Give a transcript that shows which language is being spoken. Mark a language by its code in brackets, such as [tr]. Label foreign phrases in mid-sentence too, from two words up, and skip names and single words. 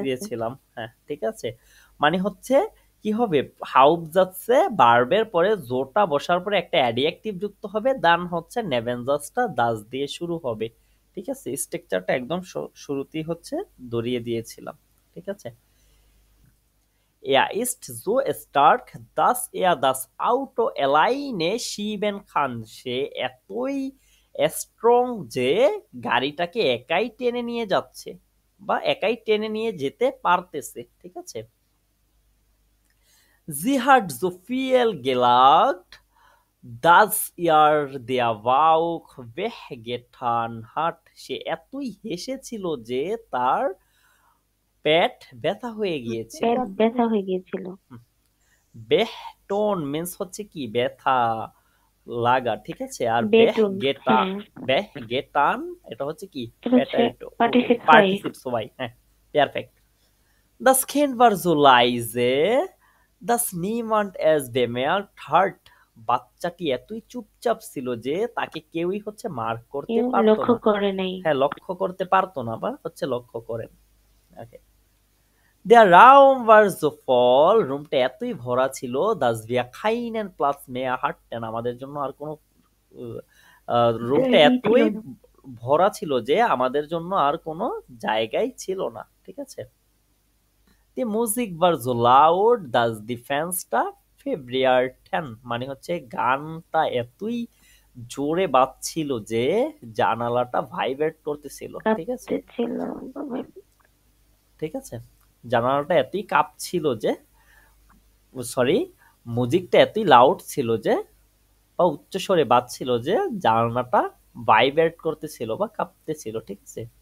[bn] দিয়েছিলাম। হ্যাঁ, ঠিক আছে। মানে হচ্ছে কি হবে, হাউব যাচ্ছে, ভার্বের পরে জোটা বসার পরে একটা অ্যাডজেক্টিভ যুক্ত হবে, দান হচ্ছে নেভেনজাসটা দাস দিয়ে শুরু হবে। ঠিক আছে, স্ট্রাকচারটা একদম শুরুতেই হচ্ছে ধরিয়ে দিয়েছিলাম। ঠিক আছে। [de] Er ist so stark, dass er das Auto alleine schieben kann. [bn] সে এতই স্ট্রং যে গাড়িটাকে একাই টেনে নিয়ে যাচ্ছে বা একাই টেনে নিয়ে যেতে পারতেছে। ঠিক আছে। [de] Sie hat so viel gelacht, dass ihr der Bauch wehgetan hat. [bn] সে এতই হেসেছিল যে তার পেট ব্যথা হয়ে গিয়েছিল। পেট ব্যথা হয়ে গিয়েছিল। বেহটোন মিন্স হচ্ছে কি ব্যথা, লাগা, ঠিক আছে। আর বেটুন, গেটা হ্যাঁ, গেটান এটা হচ্ছে কি এটা হচ্ছে প্যাটাইটো, পার্টিসিপ হয়। পার্টিসিপ সবাই, হ্যাঁ, পারফেক্ট। [de] Das Kind war so leise, dass niemand es bemerkt hat. [bn] বাচ্চাটি এতই চুপচাপ ছিল যে তাকে কেউই হচ্ছে মার্ক করতে কেউ পারতো লক্ষ্য না। করে নাই। হ্যাঁ, লক্ষ্য করতে পারতো না বা হচ্ছে লক্ষ্য করেন। [de] ওকে। Der Raum war so voll, [bn] রুমটা এতই ভরা ছিল, [de] dass wir keinen Platz mehr hatten, [bn] আমাদের জন্য আর কোনো রুমটা জায়গাই ছিল এতই না। ভরা ছিল যে আমাদের জন্য আর কোনো জায়গাই ছিল না, ঠিক আছে। [en] The music was so loud, [de] dass die Fenster vibrierten, [bn] মানে হচ্ছে গানটা এতই জোরে বাজছিল যে জানালাটা ভাইব্রেট করতেছিল, ঠিক আছে, কাঁপতেছিল। ঠিক আছে। জানালাটা এতই কাঁপছিল যে, সরি, মিউজিকটা এতই লাউড ছিল যে বা উচ্চস্বরে বাজছিল যে জানালাটা ভাইব্রেট করতেছিল বা কাঁপতেছিল, ঠিক আছে।